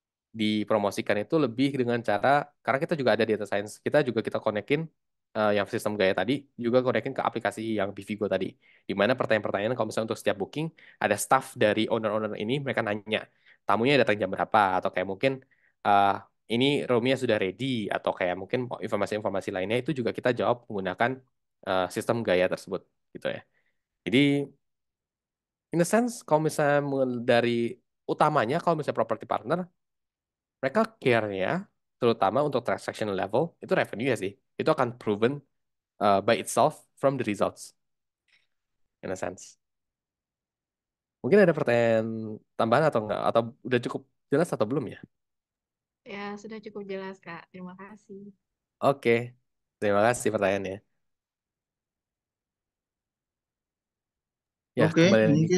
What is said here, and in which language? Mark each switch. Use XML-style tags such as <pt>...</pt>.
<id>dipromosikan itu lebih dengan cara, karena kita juga ada data science kita juga kita konekin yang sistem Gaya tadi juga konekin ke aplikasi yang Bivigo tadi, di mana pertanyaan-pertanyaan kalau misalnya untuk setiap booking ada staff dari owner-owner ini, mereka nanya tamunya datang jam berapa, atau kayak mungkin uh, ini roomnya sudah ready, atau kayak mungkin informasi-informasi lainnya itu juga kita jawab menggunakan sistem Gaya tersebut gitu ya. Jadi in a sense kalau misalnya dari utamanya kalau misalnya property partner, mereka care-nya terutama untuk transaction level itu revenue ya sih.</id> <en>Itu akan proven by itself from the results in a sense.</en> <id>Mungkin ada pertanyaan tambahan atau enggak, atau udah cukup jelas atau belum ya? Ya, sudah cukup jelas, Kak. Terima kasih. Oke. Terima kasih pertanyaannya. Ya, Oke, kembali lagi ke</id>